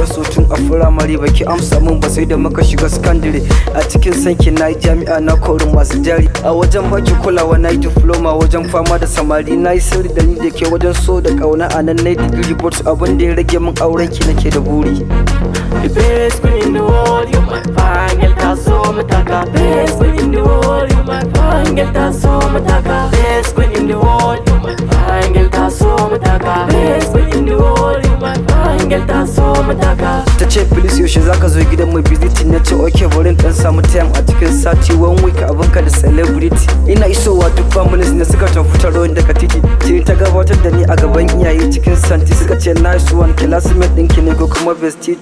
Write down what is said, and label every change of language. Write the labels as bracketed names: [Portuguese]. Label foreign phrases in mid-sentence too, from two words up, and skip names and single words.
[Hausa] Tun a firamare baki amsa mun ba, sai da muka shiga sakandare. A cikin sanki na yi jami'a, na kori masu jari. A wajen baki kulawa na yi diploma, wajen fama da samari na yi sirri da ni da ke, wajen so da ƙauna a nan na yi digiri, but abin da ya rage min auren ki nake da buri. [English] The best queen in the world, you my fine girl, [Hausa] ta so mu taka. [English] Best queen in the world, you my fine girl, [Hausa] ta so mu taka. [English] Best queen in the world, you my Fine girl, [Hausa] ta so mu taka. [English] Best in the world, woman. Fine girl, [Hausa] ta so mu taka. Ta ce, "Please, yaushe za ka zo gidan mu?" [English] Busy tea [Hausa] na ce, "Okay, bari in ɗan samu time a cikin sati, [English] one week, [Hausa] abinka da celebrity." Ina isowa, duk families ne suka tafi taro ni daga titi. Sai ta gabatar da ni a gaban iyaye cikin santi. Suka ce, [English] "Nice one, [Hausa] classmate ɗinki ne ko kuma best?"